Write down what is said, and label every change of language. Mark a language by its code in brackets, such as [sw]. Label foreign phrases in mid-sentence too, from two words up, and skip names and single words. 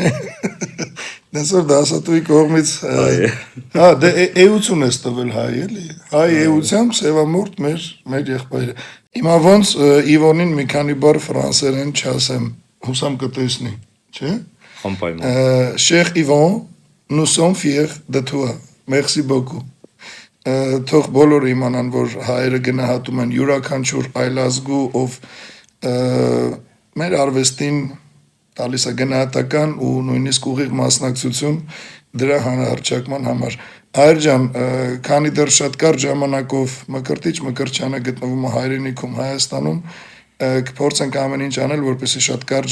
[hy] Դասոր դասատուի կողմից, հա, դե էություն ես տվել հայ, էլի, հայ էությամբ սևամորթ մեր եղբայրը։ Հիմա ոնց Իվոնին մի քանի բառ ֆրանսերեն չասեմ, հուսամ կտեսնի, չէ՞։ Անպայման։ [fr] Cher Yvon, nous sommes fiers de toi. Merci beaucoup։ [hy] Թող բոլորը իմանան, որ հայերը գնահատում են յուրաքանչյուր այլազգու, ով մեր արվեստին տալիս է գնահատական ու նույնիսկ ուղիղ մասնակցություն դրա հանրահռչակման համար։ Հայր ջան, քանի դեռ շատ կարճ ժամանակով Մկրտիչ գտնվում է հայրենիքում Հայաստանում, կփորձենք ամեն ինչ անել, որպեսզի շատ կարճ